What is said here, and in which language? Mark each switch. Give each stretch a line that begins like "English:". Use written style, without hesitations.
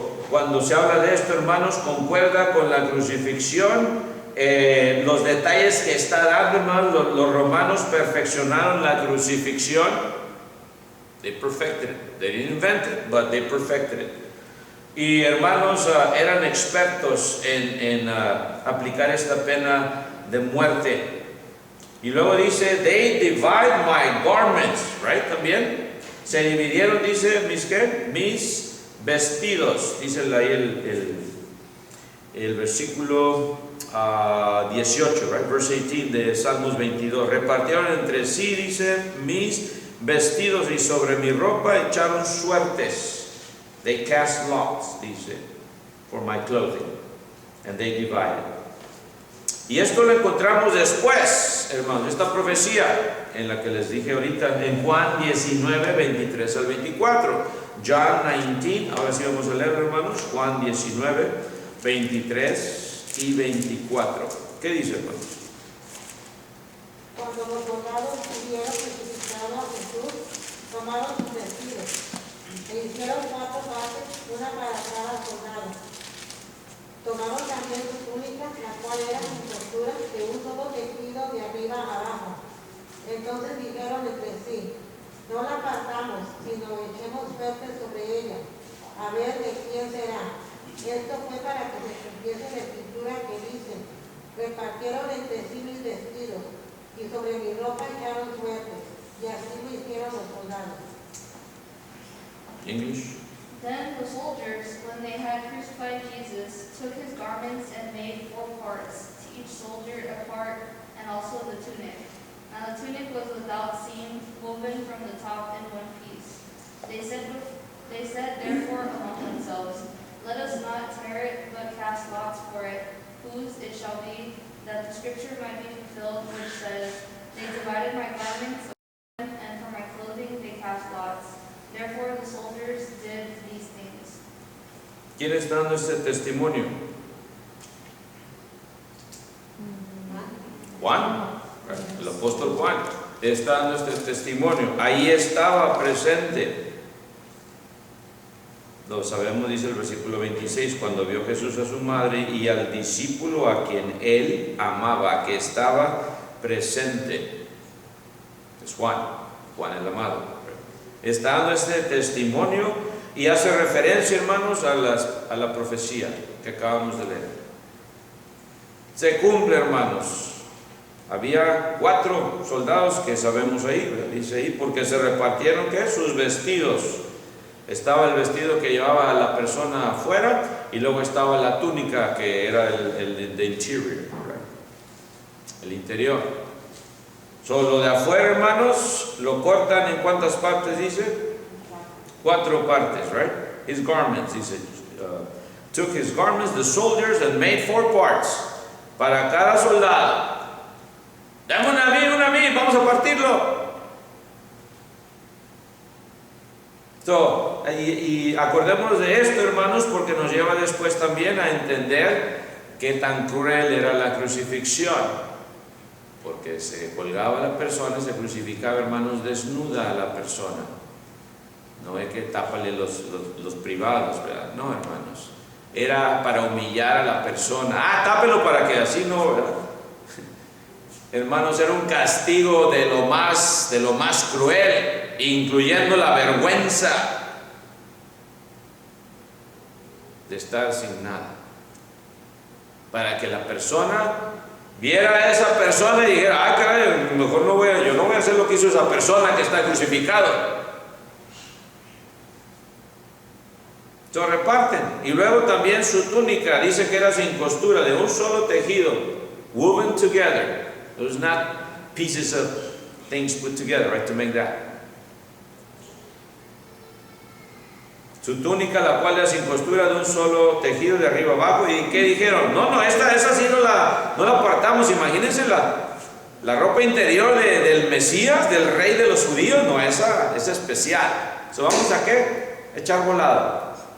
Spanish: Cuando se habla de esto, hermanos, concuerda con la crucifixión. Los detalles que está dando, hermanos, los romanos perfeccionaron la crucifixión.
English: They perfected it. They didn't invent it, but they perfected it.
Spanish: Y, hermanos, eran expertos en aplicar esta pena de muerte. Y luego dice,
English: they divide my garments, right?
Spanish: También se dividieron, dice, mis vestidos. Dice ahí el versículo 18,
English: right? Verse
Spanish: 18 de Salmos 22. Repartieron entre sí, dice, mis vestidos, y sobre mi ropa echaron suertes.
English: They cast lots,
Spanish: dice,
English: for my clothing, and they divided.
Spanish: Y esto lo encontramos después, hermanos, esta profecía en la que les dije ahorita, en Juan 19, 23 al 24. John 19, ahora sí vamos a leer, hermanos, Juan 19, 23 y 24. ¿Qué dice, hermanos? Cuando los soldados hubieron crucificado a Jesús, tomaron sus vestidos e hicieron 4 partes, una para cada soldado. Tomaron también su túnica, la cual era sin costura, de un solo tejido de arriba a abajo. Entonces dijeron entre sí, no la apartamos, sino echemos suerte sobre ella, a ver de quién será. Esto fue para que se cumpliese la escritura que dice, repartieron entre sí mis vestidos, y sobre mi ropa echaron suertes, y así lo hicieron los soldados.
English: English. Then the soldiers, when they had crucified Jesus, took his garments and made 4 parts, to each soldier a part, and also the tunic. And the tunic was without seam, woven from the top in one piece. They said therefore among themselves, let us not tear it, but cast lots for it, whose it shall be, that the scripture might be fulfilled, which says, they divided my garments, and for my clothing they cast lots. Therefore the soldiers did these things.
Spanish: ¿Quién está dando este testimonio? Juan, el apóstol Juan, está dando este testimonio. Ahí estaba presente. Lo sabemos, dice el versículo 26, cuando vio Jesús a su madre y al discípulo a quien él amaba, que estaba presente. Es Juan el amado. Está dando este testimonio y hace referencia, hermanos, a la profecía que acabamos de leer. Se cumple, hermanos. Había 4 soldados que sabemos ahí, dice ahí, porque se repartieron, ¿qué? Sus vestidos. Estaba el vestido que llevaba a la persona afuera y luego estaba la túnica que era el interior,
English: right?
Spanish: El interior. Solo de afuera, hermanos, lo cortan en cuántas partes, dice? 4 partes,
English: right? His garments,
Spanish: dice.
English: Took his garments, the soldiers, and made 4 parts.
Spanish: Para cada soldado. Dame una a mí, vamos a partirlo. Y acordémonos de esto, hermanos, porque nos lleva después también a entender qué tan cruel era la crucifixión. Porque se colgaba a la persona, se crucificaba, hermanos, desnuda a la persona. No es que tápale los privados, ¿verdad? No, hermanos. Era para humillar a la persona. Tápelo para que así no, ¿verdad? Hermanos, era un castigo de lo más cruel, incluyendo la vergüenza de estar sin nada. Para que la persona viera a esa persona y dijera, caray, mejor yo no voy a hacer lo que hizo esa persona que está crucificado. Se reparten. Y luego también su túnica, dice que era sin costura, de un solo tejido,
English: woven together. It was not pieces of things put together, right, to make that.
Spanish: Su túnica, la cual era sin costura, de un solo tejido de arriba abajo. ¿Y qué dijeron? No, esa sí no la apartamos. Imagínense la ropa interior del Mesías, del rey de los judíos. No, esa es especial. ¿Vamos a qué? Echar volado.